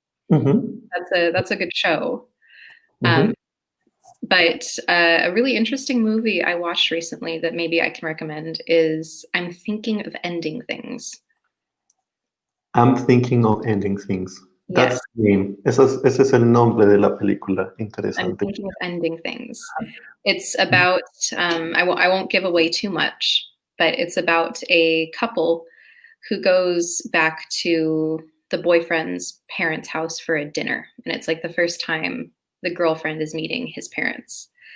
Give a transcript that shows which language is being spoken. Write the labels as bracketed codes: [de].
[en] Mhm, That's a good show. mhm. Um, but a really interesting movie I watched recently that maybe I can recommend is I'm Thinking of Ending Things. I'm thinking of ending things. That's Yes, the name. [es] Ese es el nombre de la película. [en] I'm [es] Interesante. [en] Thinking of Ending Things. It's about I won't give away too much, but it's about a couple who goes back to the boyfriend's parents' house for a dinner, and it's like the first time the girlfriend is meeting his parents.